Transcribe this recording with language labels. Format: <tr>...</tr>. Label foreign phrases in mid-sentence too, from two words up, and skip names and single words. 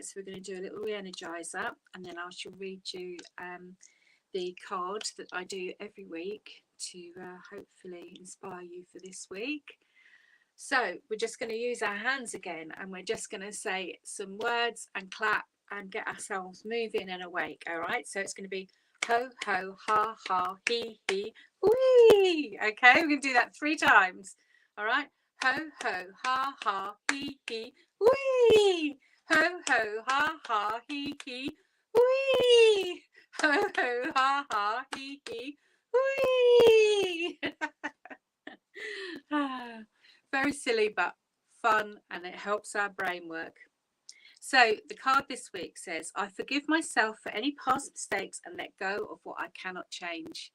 <en>So we're going to do a little re-energiser, and then I shall read you the card that I do every week to hopefully inspire you for this week. So we're just going to use our hands again, and we're just going to say some words and clap and get ourselves moving and awake. All right, so it's going to be ho ho ha ha he wee. Okay, we're going to do that 3 times. All right, ho ho ha ha he wee. Ho ho ha ha he wee. Ho ho ha ha he wee. Very silly but fun, and it helps our brain work. So the card this week says, I forgive myself for any past mistakes and let go of what I cannot change.</en>